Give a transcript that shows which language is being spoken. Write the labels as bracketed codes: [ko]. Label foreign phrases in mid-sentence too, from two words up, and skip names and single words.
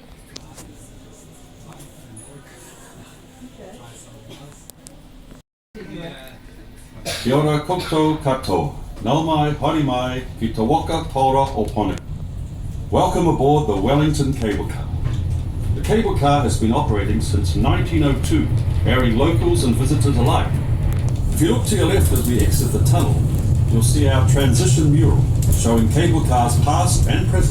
[en] Okay. [mi] Kia ora koutou katoa. Nau mai, haere mai, ki te waka taura o Pone. [en] Welcome aboard the Wellington Cable Car. The cable car has been operating since 1902, carrying locals and visitors alike. If you look to your left as we exit the tunnel, you'll see our transition mural showing cable cars past and present.